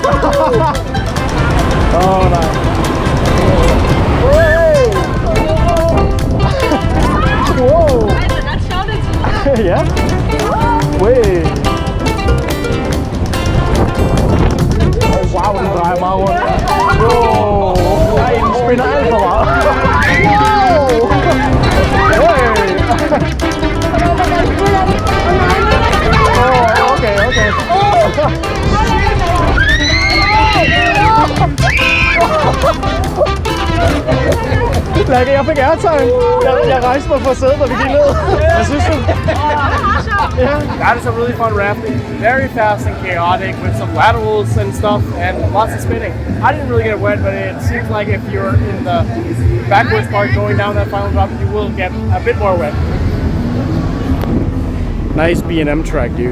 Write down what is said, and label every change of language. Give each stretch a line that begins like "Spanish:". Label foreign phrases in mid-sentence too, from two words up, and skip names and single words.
German: Oh, Ja? Ui. Oh, wow, die drei mal runter. Oh, nein, ich bin einfach. Wow. Oh, okay.
Danish: Lærke, jeg fik airtime. Jeg rejste mig fra sædet, da vi gik ned. Hvad synes du?
English: Yeah, that is a really fun rafting. Very fast and chaotic with some laterals and stuff and lots of spinning. I didn't really get wet, but it seems like if you're in the backwards part going down that final drop, you will get a bit more wet. Nice B&M track, dude.